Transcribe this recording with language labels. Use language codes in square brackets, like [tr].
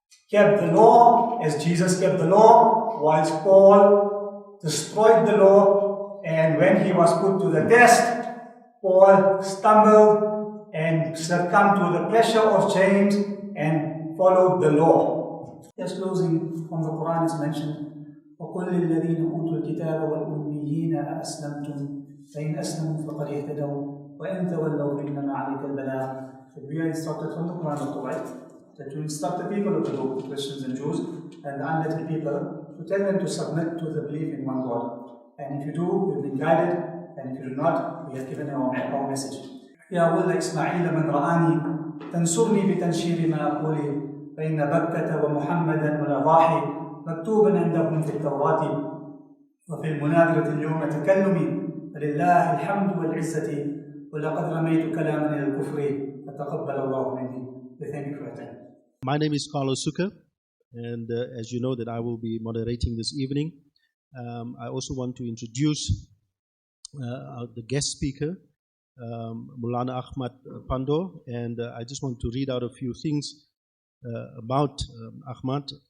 [en] kept the law as Jesus kept the law, whilst Paul destroyed the law, and when he was put to the test, Paul stumbled and succumbed to the pressure of James and followed the law. Just closing from the Quran is mentioned, [ar] وَقُلْ لِلَّذِينَ أُوتُوا الْكِتَابَ وَالْأُمِّيِّينَ أَأَسْلَمْتُمْ فَإِنْ أَسْلَمُوا فَقَدْ اهْتَدَوْا وَإِنْ تَوَلَّوْا فَإِنَّمَا عَلَيْكَ الْبَلَاغُ. [en] So we are instructed from the Quran of the right that to instruct the people of the book, the Christians and Jews, and the unlettered people, to tell them to submit to the belief in one God. And if you do, you've been guided, and if you do not, we have given our message. [ar] يا ولد إسماعيل من رآني تنصرني بتنشير ما أقوله فإن بكة ومحمدا والأضاحي مكتوبا عندهم في التوراة وفي المناظرة اليوم تكلمي فلله الحمد والعزة ولقد رميت كلاما إلى الكفر فتقبل الله مني. [en] Thank you for your time. My name is Carlos Suka, and as you know that I will be moderating this evening. I also want to introduce the guest speaker, Maulana Ahmed Pandor, and I just want to read out a few things about Ahmed.